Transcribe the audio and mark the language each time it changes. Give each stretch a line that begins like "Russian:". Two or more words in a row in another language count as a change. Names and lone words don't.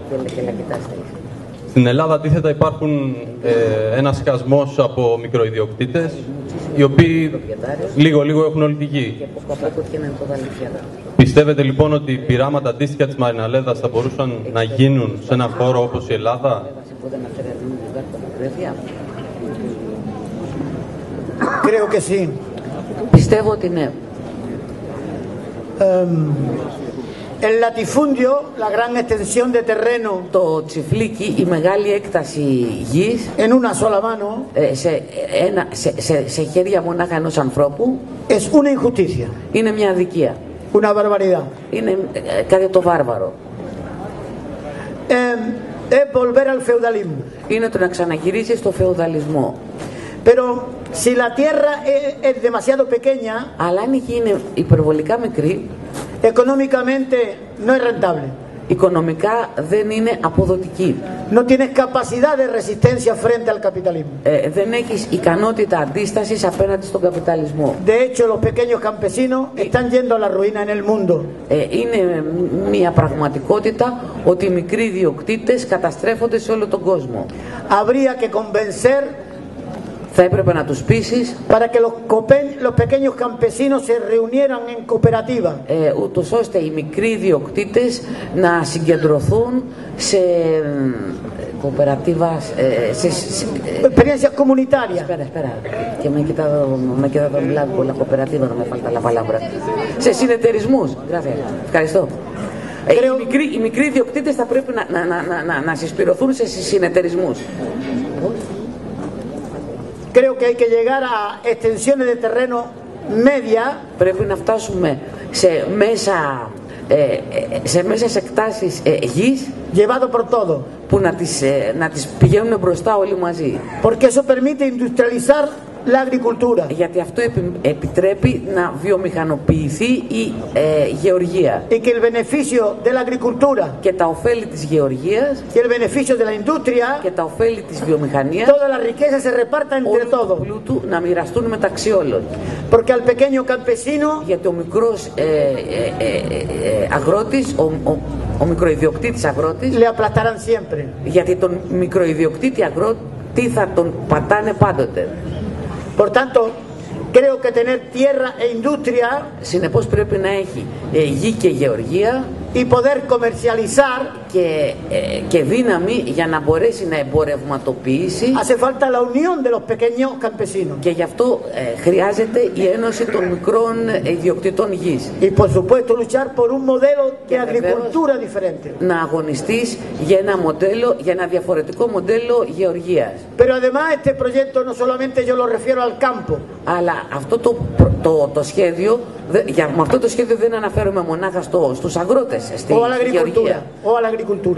Greek: Στην Ελλάδα αντίθετα υπάρχουν ένας χασμός από μικροϊδιοκτήτες, οι οποίοι λίγο-λίγο έχουν όλη τη γη. Πιστεύετε λοιπόν ότι πειράματα αντίστοιχα της Μαριναλέδας θα μπορούσαν να γίνουν σε έναν χώρο όπως η Ελλάδα?
Spanish: Creo que sí.
Greek: Πιστεύω ότι ναι.
Spanish: El latifundio, la gran extensión de terreno
Greek: Το τσιφλίκι, η μεγάλη έκταση γης,
Spanish: en una sola mano,
Greek: σε χέρια μονάχα ενός ανθρώπου,
Spanish: es una injusticia,
Greek: είναι μια αδικία.
Spanish: una barbaridad.
Greek: Είναι κάτι το βάρβαρο.
Spanish: Es volver al feudalismo.
Greek: Είναι το να ξαναγυρίσει στο φεουδαλισμό.
Spanish: Pero si la tierra es demasiado pequeña,
Greek: Αλλά αν η γη είναι υπερβολικά μικρή,
Spanish: económicamente no es rentable.
Greek: οικονομικά δεν είναι αποδοτική.
Spanish: No tienes capacidad de resistencia frente al capitalismo.
Greek: Δεν έχεις ικανότητα αντίστασης απέναντι στον καπιταλισμό.
Spanish: De hecho, los pequeños campesinos están yendo a la ruina en el mundo.
Greek: Είναι μια πραγματικότητα ότι οι μικροί ιδιοκτήτες καταστρέφονται σε όλο τον κόσμο.
Spanish: Habría que convencer
Greek: Θα έπρεπε να τους πείσεις
Spanish: para que los pequeños campesinos se reunieran en cooperativa.
Greek: ούτως ώστε οι μικροί ιδιοκτήτες να συγκεντρωθούν σε cooperativas,
Spanish: Experiencias comunitarias. Espera, que me he quedado en blanco la cooperativa, no me falta la palabra.
Greek: Σε συνεταιρισμούς. Ευχαριστώ. Οι μικροί ιδιοκτήτες θα πρέπει να συσπηρωθούν σε συνεταιρισμούς.
Spanish: Creo que hay que llegar a extensiones de terreno media.
Greek: Πρέπει να φτάσουμε σε μέσες εκτάσεις γης,
Spanish: Llevado por todo.
Greek: που να τις πηγαίνουν μπροστά όλοι μαζί.
Spanish: Porque eso permite industrializar la agricultura.
Greek: Γιατί αυτό επιτρέπει να βιομηχανοποιηθεί η γεωργία.
Spanish: Y que el beneficio de la agricultura
Greek: Και τα ωφέλη της γεωργίας
Spanish: y el beneficio de la industria,
Greek: και τα ωφέλη της βιομηχανίας,
Spanish: toda la riqueza se reparta entre
Greek: όλου του
Spanish: todos.
Greek: πλούτου να μοιραστούν μεταξύ όλων.
Spanish: Porque al pequeño campesino
Greek: Γιατί ο μικρός αγρότης, ο μικροϊδιοκτήτης αγρότης,
Spanish: le aplastarán siempre.
Greek: γιατί τον μικροϊδιοκτήτη αγρότη θα τον πατάνε πάντοτε.
Spanish: Por tanto, creo que tener tierra e industria
Greek: Συνεπώς πρέπει να έχει γη και γεωργία
Spanish: y poder comercializar,
Greek: και δύναμη για να μπορέσει να εμπορευματοποιήσει,
Spanish: hace falta la unión de los pequeños campesinos.
Greek: και γι' αυτό χρειάζεται η ένωση των μικρών ιδιοκτητών γης.
Spanish: Y por supuesto luchar por un modelo de agricultura diferente.
Greek: Να αγωνιστείς για ένα μοντέλο, για ένα διαφορετικό μοντέλο γεωργίας.
Spanish: Pero además este proyecto no solamente yo lo refiero al campo.
Greek: Αλλά αυτό το σχέδιο, με αυτό το σχέδιο δεν αναφέρομαι μονάχα στους αγρότες, στη γεωργία.
Spanish: O a la agricultura.